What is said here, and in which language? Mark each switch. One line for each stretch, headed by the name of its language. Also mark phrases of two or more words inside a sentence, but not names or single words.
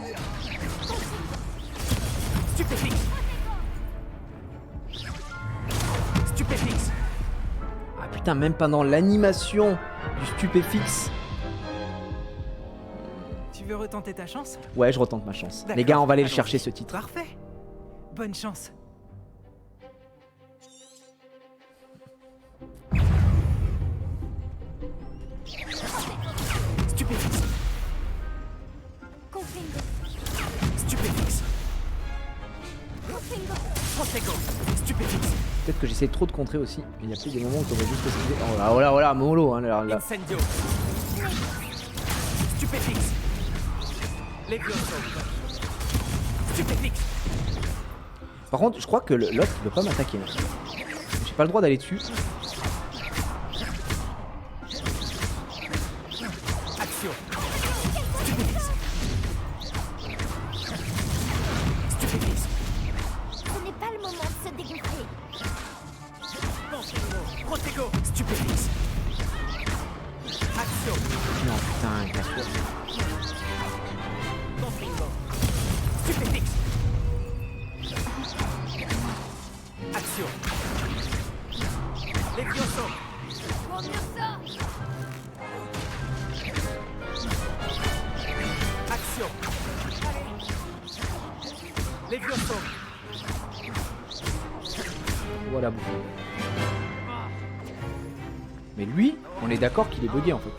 French: Stupéfix. Stupéfix. Ah putain, même pendant l'animation du stupéfixe. Tu veux retenter ta chance? Ouais, je retente ma chance. Les D'accord, gars, on va aller le allons-y. chercher ce titre. Parfait. Bonne chance. Stupéfix. Confringo. Stupéfix. Confringo. Protego. Stupéfix. Peut-être que j'essaie trop de contrer aussi. Mais il y a peut-être des moments où on va juste esquiver. Oh là, oh là, oh là, mollo, hein, là. Incendio. Stupéfix. Levioso. Stupéfix. Par contre, je crois que l'autre il veut pas m'attaquer. Hein. J'ai pas le droit d'aller dessus. Action. Stupéfix. Stupéfix. Ce n'est pas le moment de se dégonfler. Protego. Stupéfix. Action. Non, putain, casse-toi. Confringo. Stupéfix. Action. Levioso. Mon Ursa. Action. Levioso. Voilà, bon. Mais lui, on est d'accord qu'il est bugué en fait.